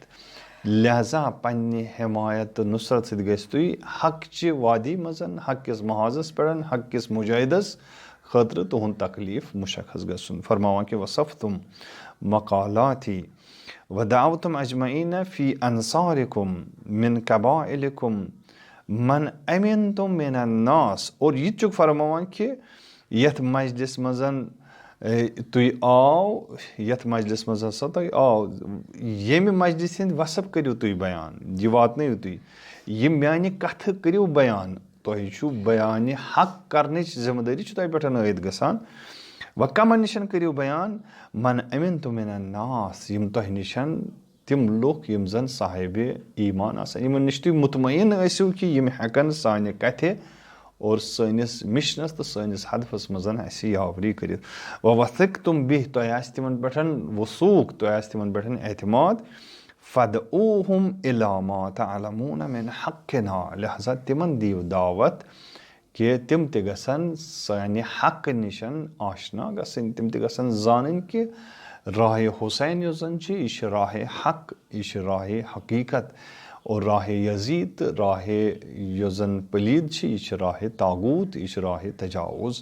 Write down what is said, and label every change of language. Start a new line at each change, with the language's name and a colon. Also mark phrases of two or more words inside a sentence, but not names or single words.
Kashmiri: لہذا پننہِ حمایت تہٕ نُصرت سۭتۍ گژھِ تُہۍ حقچہِ وادی منٛز, حق کِس محاذس پٮ۪ٹھ, حق کِس مُجٲہدس خٲطرٕ تُہُنٛد تکلیٖف مُشخص گژھُن. فرماوان کہِ
Arabic: وصفتُم مقالاتی ودعوتُم اجمعیٖنہ فی انصارکُم من قبائلکُم من امنتم من الناس.
Kashmiri: اور یہِ تہِ چھُکھ فرماوان کہِ یتھ مجلس منٛز تُہۍ آو, یتھ مجلس منٛز ہسا تۄہہِ آو, ییٚمہِ مجلس ہٕنٛدۍ وصف کٔرِو تُہۍ بیان, یہِ واتنٲیِو تُہۍ, یہِ میانہِ کتھٕ کٔرِو بیان. تۄہہِ چھُو بیانہِ حق کرنٕچ ذِمہٕ دٲری چھِ تۄہہِ پٮ۪ٹھ عٲید گژھان. وۄنۍ کمن نِش کٔرِو بیان,
Arabic: من امنتم من الناس,
Kashmiri: یِم تۄہہِ نِش تِم لُکھ یِم زن صاحبِ ایٖمان آسن, یِمن نِش تُہۍ مطمعین ٲسِو کہِ یِم ہٮ۪کن سانہِ کتھِ اور سٲنِس مِشنس تہٕ سٲنِس ہدفس منٛز اَسہِ یاوری کٔرِتھ.
Arabic: وَوَثِق تُم بِہِتھ,
Kashmiri: تۄہہِ آسہِ تِمن پٮ۪ٹھ وثوٗق, تۄہہِ آسہِ تِمن پٮ۪ٹھ اعتماد.
Arabic: فَدعوٗہُم اِلیٰ مَا تَعْلَمُونَ مِن حَقِّنَا,
Kashmiri: لہذا تِمن دِیِو دعوت کہِ تِم تہِ گژھن سانہِ حقہٕ نِش آشنا گژھٕنۍ, تِم تہِ گژھن زانٕنۍ کہِ راہِ حُسین یُس زن چھِ یہِ چھِ راہِ حق, یہِ چھِ راہِ حقیٖقت, اور راہِ یزیٖد تہٕ راہِ یۄس زن پلیٖد چھِ یہِ چھِ راہِ طاغوٗت, یہِ چھِ راہِ تجاوُز.